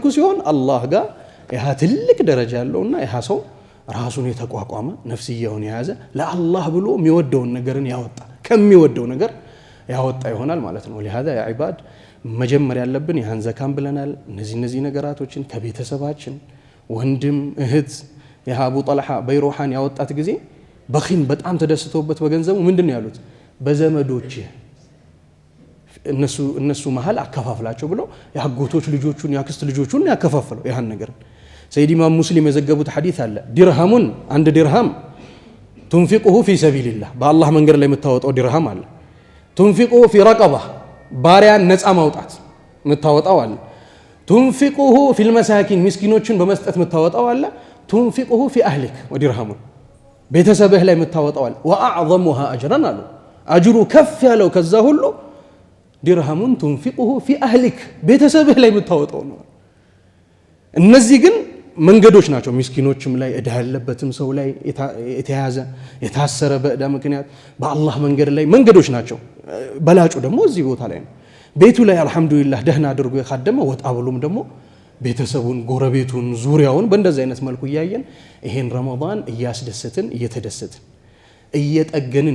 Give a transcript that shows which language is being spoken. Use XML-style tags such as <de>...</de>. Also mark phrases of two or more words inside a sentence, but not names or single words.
<am>ሲሆን አላህ ጋር ያ ትልቅ ደረጃ ያለውና ያ ሰው ራሱን የተቋቋመ ነፍስያውን የያዘ ለአላህ ብሎ የሚወደውን ነገርን ያወጣ ከሚወደው ነገር ያወጣ ይሆናል ማለት ነው። ለهذا ያ ዒባድ መጀመሪያ ያለብን ያን ዘካም ብለናል። እነዚህ ነገራቶችን ከቤተሰባችን ወንድም እህት የአቡ ጠልሃ በይሮሃን ያወጣት ጊዜ በኺን በጣም ተደስተውበት በገንዘቡ ምንድነው ያሉት? በዘመዶች እነሱ መሃል አከፋፍላቸው ብሎ ያጎቶች ልጆቹን ያክስት ልጆቹን ያከፋፈለው ያን ነገር። ሰይድ ኢማም ሙስሊም የዘገቡት ሐዲስ አለ። ዲርሃሙን አንድ ዲርሃም</am> <ar>تنفقه في سبيل الله بالله</ar> <am>መንገድ ላይ የምታወጣው ዲርሃም አለ።</am> <ar>تنفقه في رقبة</ar> <am>ባሪያን ነፃ ማውጣት የምታወጣው አለ።</am> <ar>تنفقه في المساكين</ar> <am>ምስኪኖችን በመስጠት የምታወጣው አለ።</am> <ar>تنفقه في أهلك ودرهم</ar> <am>ቤተሰብህ ላይ የምታወጣው አለ።</am> <ar>وأعظمها أجرا</ar> <am>አሉ አጅሩ ከፍ ያለው ከዛ ሁሉ</am> <ar>درهما تنفقه في أهلك</ar> <am>ቤተሰብህ ላይ የምታወጣው ነው። እነዚህ ግን መንገዶች ናቸው። ምስኪኖችም ላይ እዳ ያለበትም ሰው ላይ የተያዘ የታሰረ በእዳ ምክንያት በአላህ መንገድ ላይ መንገዶች ናቸው። በላጩ ደግሞ እዚህ ቦታ ላይ ነው። ቤቱ ላይ አልহামዱሊላህ ደህና አድርጎ የካደመ ወጣ ብሎም ደግሞ ቤተሰቡን ጎረቤቱን ዙሪያውን በእንደዚህ አይነት መልኩ እያየን ይሄን ረመዳን እያስደሰትን እየተደሰትን እየጠገንን</am>